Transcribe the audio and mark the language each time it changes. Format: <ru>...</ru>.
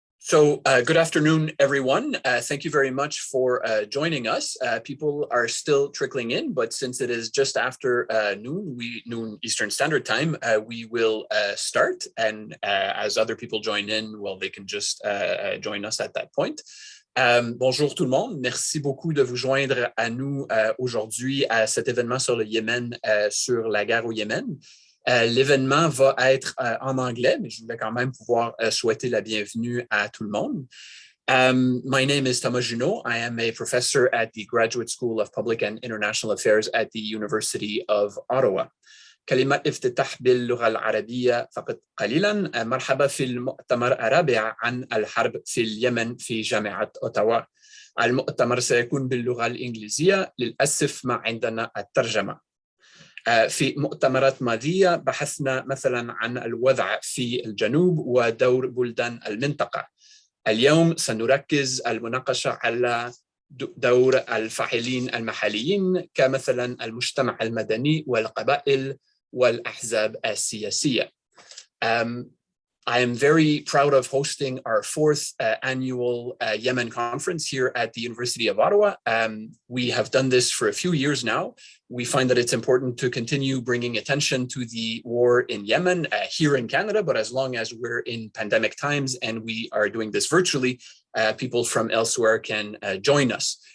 <en>Good afternoon, everyone. Thank you very much for joining us. People are still trickling in, but since it is just after noon Eastern Standard Time, we will start. And as other people join in, well, they can just join us at that point.</en> <fr>Bonjour tout le monde. Merci beaucoup de vous joindre à nous aujourd'hui à cet événement sur le Yémen, sur la guerre au Yémen. L'événement va être en anglais, mais je voulais quand même pouvoir souhaiter la bienvenue à tout le monde.</fr> <en>My name is Thomas Junot. I am a professor at the Graduate School of Public and International Affairs at the University of Ottawa.</en> <ar>كلمة افتتاح باللغة العربية فقط قليلا. مرحبا في المؤتمر الرابع عن الحرب في اليمن في جامعة أوتاوا. المؤتمر سيكون باللغة الإنجليزية، للأسف ما عندنا الترجمة. في مؤتمرات ماضية بحثنا مثلا عن الوضع في الجنوب ودور بلدان المنطقة. اليوم سنركز المناقشة على دور الفاعلين المحليين كمثلا المجتمع المدني والقبائل والأحزاب السياسية.</ar> <en>I am very proud of hosting our fourth annual Yemen conference here at the University of Ottawa. We have done this for a few years now. We find that it's important to continue bringing attention to the war in Yemen here in Canada, but as long as we're in pandemic times and we are doing this virtually, people from elsewhere can join us.</en>